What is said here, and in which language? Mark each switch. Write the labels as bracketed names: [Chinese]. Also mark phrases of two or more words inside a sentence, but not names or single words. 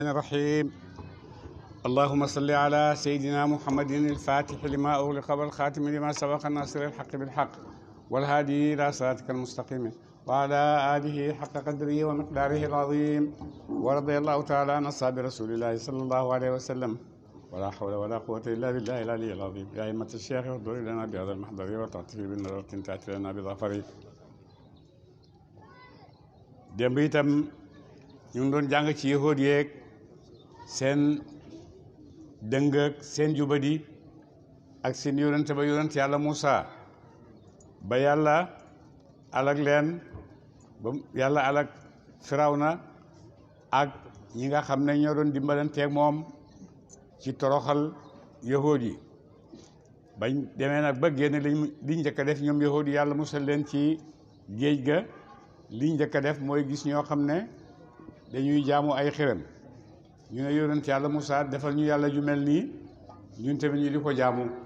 [Arabic] الرحيم اللهم صل على سيدنا محمد الفاتح لما أغلق والخاتم لما سبق الناصر الحق بالحق والهادي إلى صراطك المستقيم وعلى آله حق قدره ومقداره العظيم ورضي الله تعالى عن أصحاب رسول الله صلى الله عليه وسلم ولا حول ولا قوة إلا بالله العلي العظيم يا أئمة الشيخ احضر لنا بهذا المحضر وتعطفي بالنظرة تأتي لنا بظفر [Wolof] démb itam ñu ngi doon jàng ci yahuud yeeg seen dëng ak seen jubadi ak seen yonent ba yonent yàlla Moussa ba yàlla alag leen ba yàlla alag Firawna ak ñi nga xam ne ñoo doon dimbalanteeg moom ci toroxal yahuud yi bañ demee nag ba génn liñ njëkk a def ñoom yahuud yi yàlla musal leen ci géej ga liñ njëkk a def mooy gis ñoo xam ne dañuy jaamu ay xiram ñu ne yonent yàlla Moussa defal ñu yàlla ju mel nii ñun tamit ñu di ko jaamu